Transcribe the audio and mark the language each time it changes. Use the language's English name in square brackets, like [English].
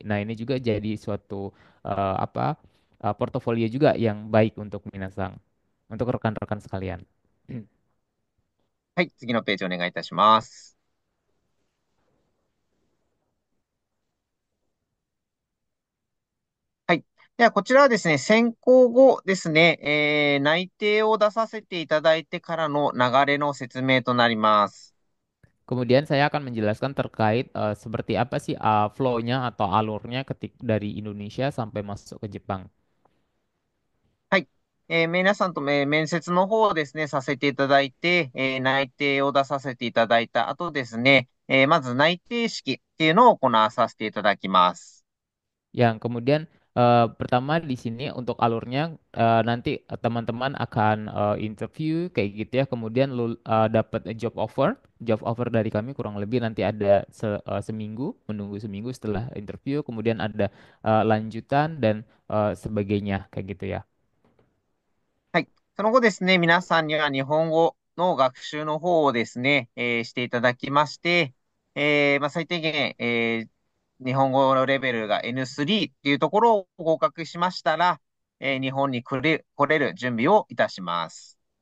[Indonesian] Nah, ini juga jadi suatu portofolio juga yang baik untuk minasang, untuk rekan-rekan sekalian. [Japanese] はい。次のページお願いいたします。はい。では、こちらはですね、選考後ですね、内定を出させていただいてからの流れの説明となります。 [Indonesian] Kemudian saya akan menjelaskan terkait seperti apa sih flow-nya atau alurnya dari Indonesia sampai masuk ke Jepang. [Japanese] はい。皆さんと面接の方をですね、させていただいて、内定を出させていただいた後ですね、まず内定式っていうのを行わさせていただきます。 [Indonesian] Yang kemudian pertama di sini untuk alurnya nanti teman-teman akan interview kayak gitu ya, kemudian dapat job offer dari kami kurang lebih nanti ada seminggu, menunggu seminggu setelah interview, kemudian ada lanjutan dan sebagainya kayak gitu ya. [Japanese] はい。その後ですね、皆さんには日本語の学習の方をですね、していただきまして、最低限、日本語のレベルが N3 っていうところを合格しましたら、日本に来れる準備をいたします。